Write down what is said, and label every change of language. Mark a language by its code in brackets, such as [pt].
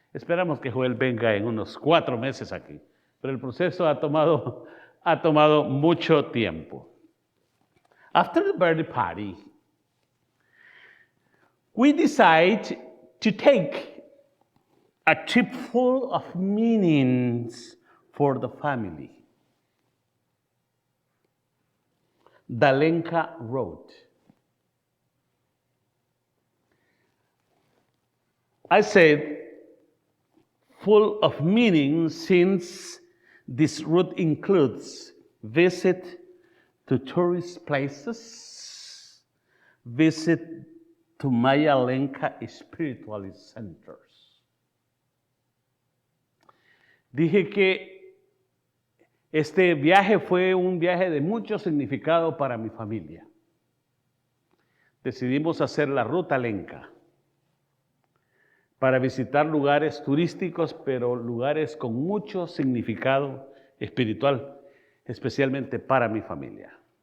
[es] Esperamos que Joel venga en unos 4 meses aquí. Pero el proceso ha tomado mucho tiempo. [en] After the birthday party, we decide to take a trip full of meanings for the family. The Lenca Road. I said full of meaning since this route includes visit to tourist places, visit to Maya Lenca spiritual centers. [es] Dije que este viaje fue un viaje de mucho significado para mi familia. Decidimos hacer la ruta Lenca para visitar lugares turísticos, pero lugares con mucho significado espiritual, especialmente para mi familia.